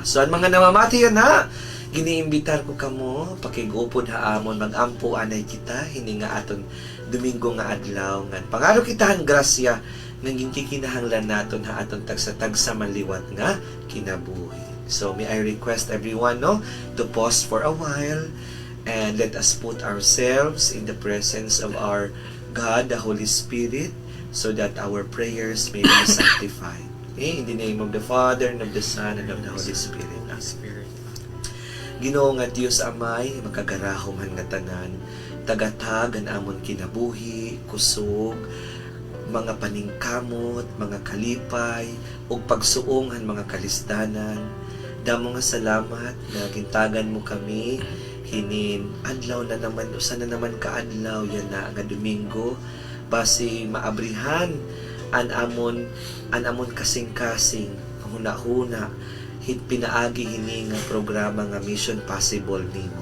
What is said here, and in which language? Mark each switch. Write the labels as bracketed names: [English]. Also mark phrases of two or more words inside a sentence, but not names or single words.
[Waray] So ang mga namamati na giniimbitar ko kamo pakigupod haamon magampo anay kita hini nga aton Domingo nga adlaw ngan pangaro kitahan grasya nga ginkikinahanglan naton ha aton tagsa-tagsa maliwat nga kinabuhi. [English] So may I request everyone, no, to pause for a while and let us put ourselves in the presence of our God, the Holy Spirit, so that our prayers may be sanctified. Okay? In the name of the Father, and of the Son, and of the Holy Spirit. [Waray] Ginoo nga Dios Amay, makagarahom han nga tanan, tagatag ang amon kinabuhi, kusog, mga paningkamot, mga kalipay, ug pagsuong han mga kalisdanan. Damo nga salamat na gintagan mo kami hinin adlaw na naman, usa na naman ka adlaw yan na nga Domingo, basi maabrihan an amon kasing-kasing huna-huna hit pinaagi hini nga programa nga Mission Possible nimo.